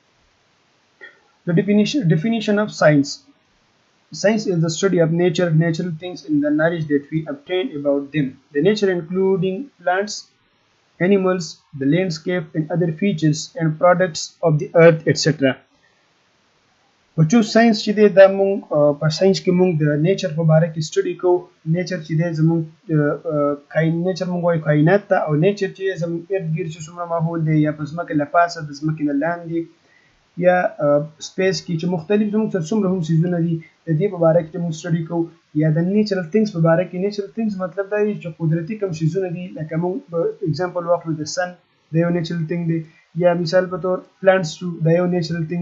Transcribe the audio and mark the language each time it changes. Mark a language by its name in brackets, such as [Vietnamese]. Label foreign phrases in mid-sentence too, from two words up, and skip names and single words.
[English] The definition of science. Science is the study of nature, natural things, and the knowledge that we obtain about them. The nature including plants, animals, the landscape, and other features and products of the earth, etc. [Pashto] بچو ساينس چې دی دا مونږ په ساينس کې مونږ د نیچر په اړه کې سټډي کوو نیچر چې دی زمونږ نیچر مونږ وایو کائنات ته او نیچر چې زمونږ ارد ګرد چې څومره ماحول دی یا په ځمکه له پاسه د ځمکې نه لاندې یا سپیس کې چې مختلف زموږ سره څومره هم سیزونه دي د دې په اړه کې موږ سټډي کوو یا د [English] natural things [Pashto] په اړه کې [English] natural things [Pashto] مطلب دا دی چې قدرتي کوم سیزونه دي لکه موږ اگزامپل واخلو د سن د یو [English] natural thing [Pashto] دی یا مثال په تور پلانټس شو د یو [English] natural things